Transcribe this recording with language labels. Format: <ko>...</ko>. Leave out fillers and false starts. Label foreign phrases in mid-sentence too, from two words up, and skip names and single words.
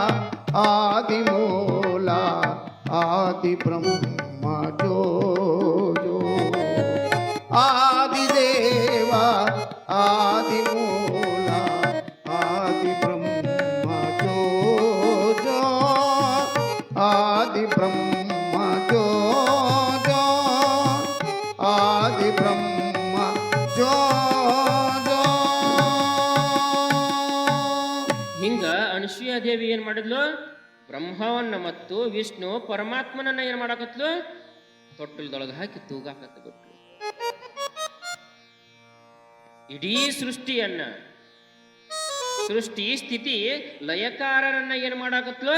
<kn>ಆದಿಮೂಲ ಆದಿ ಬ್ರಹ್ಮ ಜೋ ಜೋ ಆದಿದೇವ ಆದಿಮೂಲ ಆದಿ ಬ್ರಹ್ಮ ಜೋ ಜೋ ಆದಿ ಬ್ರಹ್ಮ ಜೋ ಜೋ ಆದಿ ಬ್ರಹ್ಮ ಜೋ ಜೋ. ಹಿಂಗ ಅನಸೂಯ ದೇವಿ ಏನ್ ಮಾಡಿದ್ಲು? ಬ್ರಹ್ಮವನ್ನ ಮತ್ತು ವಿಷ್ಣು ಪರಮಾತ್ಮನನ್ನ ಏನ್ ಮಾಡಾಕತ್ಲು? ತೊಟ್ಟಲದೊಳಗೆ ಹಾಕಿ ತೂಗಾಕತ್ತ ಬಿಟ್ಲು. ಇಡೀ ಸೃಷ್ಟಿಯನ್ನ, ಸೃಷ್ಟಿ ಸ್ಥಿತಿ ಲಯಕಾರರನ್ನ ಏನ್ ಮಾಡಾಕತ್ಲು?</kn>